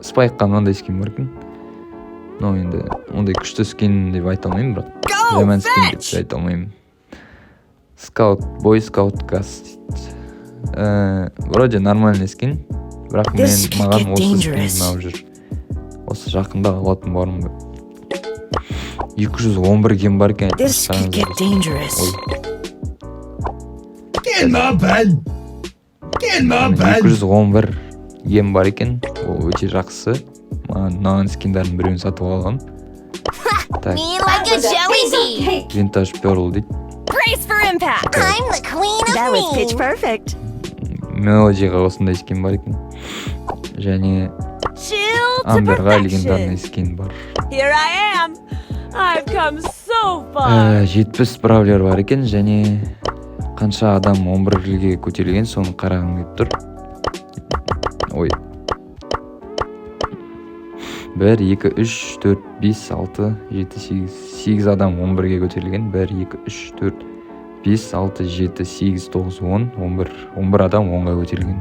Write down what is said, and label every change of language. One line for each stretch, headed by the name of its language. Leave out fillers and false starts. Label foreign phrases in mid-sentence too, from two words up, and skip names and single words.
Kazakh: Спайкқа мынандай скин бар екен. Но енді ондай күшті скин деп айта алмаймын, бірақ жаман скин деп айта алмаймын. Скаут, бой скаут газ.
Russian: Вроде нормальный скин.
Kazakh: бірақ маған осы скин ұнап жүр. Осы жақында алатын барым ба. 211 гем бар екен.
English: This could get dangerous. Get my bed.
Kazakh: 211 гем бар екен. Ол өте жақсы. Маған скиндардың біреуін сатып алған.
English: Me like a jelly bean.
Kazakh: Vintage Pearl дейді.
English: Brace for impact. I'm the queen of That was me. pitch perfect.
Kazakh: Мелодиға осындай скин бар екен. Және
English: Chill to
Kazakh: Амберға легендарный
English: perfection.
Kazakh: скин бар.
English: Here I am. I've come so far.
Kazakh: 70 бравлер бар екен, және қанша адам 11-ге көтерілген, соны қарағым келіп тұр. Ой. 1, 2, 3, 4, 5, 6, 7, 8 адам 11-ге көтерілген. 1, 2, 3, 4, 5, 6, 7, 8, 9, 10, 11 адам 10-ға көтерілген.